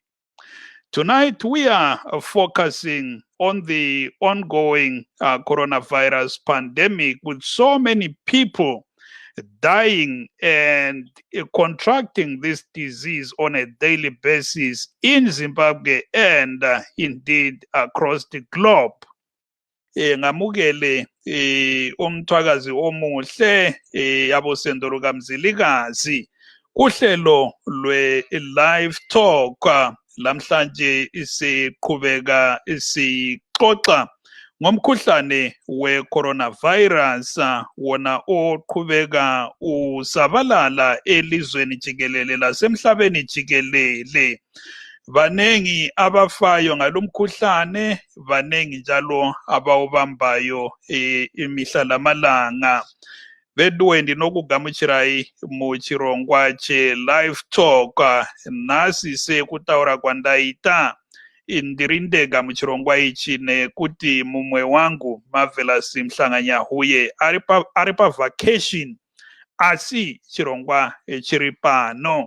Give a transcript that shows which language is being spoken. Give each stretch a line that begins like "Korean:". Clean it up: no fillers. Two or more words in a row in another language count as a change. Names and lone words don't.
English: Tonight we are focusing on the ongoing coronavirus pandemic with so many people dying and contracting this disease on a daily basis in Zimbabwe and indeed across the globe.
North Ndebele: Ngamukele umthwakazi omuhle yabosendo lukaMzilikazi kuhlelo lwe-
English: live talk
North Ndebele: lamhlanje siqhubeka sixoxa ngomkhuhlane we-coronavirus wona oqhubeka usabalala elizweni jikelele lasemhlabeni jikelele. Banengi abafayo ngalomkhuhlane, banengi njalo abawubambayo imihla lamalanga.
Shona: Bedwendi nokugamuchirai muchirongwa che
English: live talk
Shona: nasi sekutaura kwandaita indirindega muchirongwa ichi nekuti mumwe wangu Marvelous Mhlanganyahuye aripa vacation asi chirongwa chiri pano.